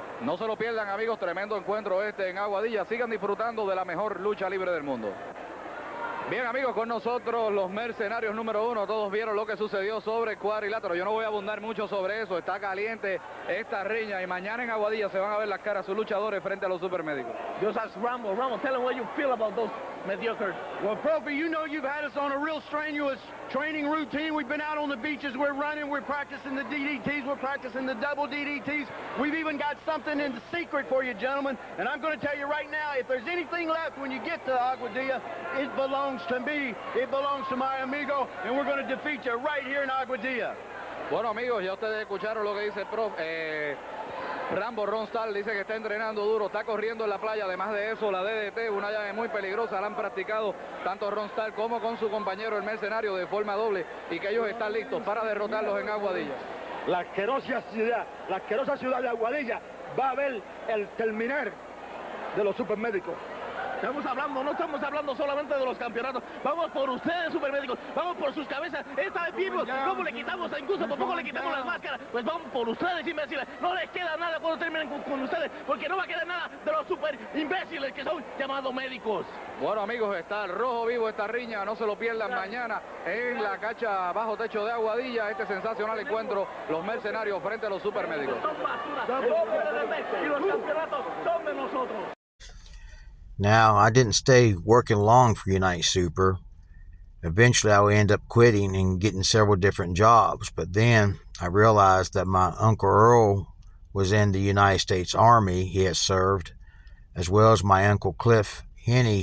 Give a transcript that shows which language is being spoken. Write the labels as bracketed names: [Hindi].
[Spanish] No se lo pierdan, amigos, tremendo encuentro en Aguadilla. Sigan disfrutando de la mejor lucha libre del mundo. Bien, amigos, con nosotros los mercenarios número 1. Todos vieron lo que sucedió sobre el cuadrilátero. Yo no voy a abundar mucho sobre eso. Está caliente esta riña y mañana en Aguadilla se van a ver las caras sus luchadores frente a los supermédicos. [English] Just ask Rambo. Rambo, tell him what you feel about those mediocre. Well, Profi, you know you've had us on a real strenuous training routine. We've been out on the beaches. We're running. We're practicing the DDTs. We're practicing the double DDTs. We've even got something in the secret for you, gentlemen. And I'm going to tell you right now, if there's anything left when you get to Aguadilla, it belongs to me. It belongs to my amigo. And we're going to defeat you right here in Aguadilla. [Spanish] Bueno, amigos, ya ustedes escucharon lo que dice el profe. Rambo Ronstal dice que está entrenando duro, está corriendo en la playa. Además de eso, la DDT, una llave muy peligrosa, la han practicado tanto Ronstal como con su compañero el mercenario de forma doble, y que ellos están listos para derrotarlos en Aguadilla. La asquerosa ciudad de Aguadilla va a ver el terminar de los supermédicos. No estamos hablando solamente de los campeonatos. Vamos por ustedes, supermédicos. Vamos por sus cabezas. Esta vez vimos cómo le quitamos, incluso por poco le quitamos las máscaras. Pues vamos por ustedes, imbéciles. No les queda nada cuando terminen con ustedes, porque no va a quedar nada de los super imbéciles que son llamados médicos. Bueno, amigos, está rojo vivo esta riña. No se lo pierdan mañana en la cancha bajo techo de Aguadilla. Este sensacional encuentro, los mercenarios frente a los supermédicos. Son basura. El hombre de y los campeonatos son de nosotros. [English] Now, I didn't stay working long for Unite Super. Eventually, I would end up quitting and getting several different jobs. But then I realized that my Uncle Earl was in the United States Army. He had served, as well as my Uncle Cliff Henney.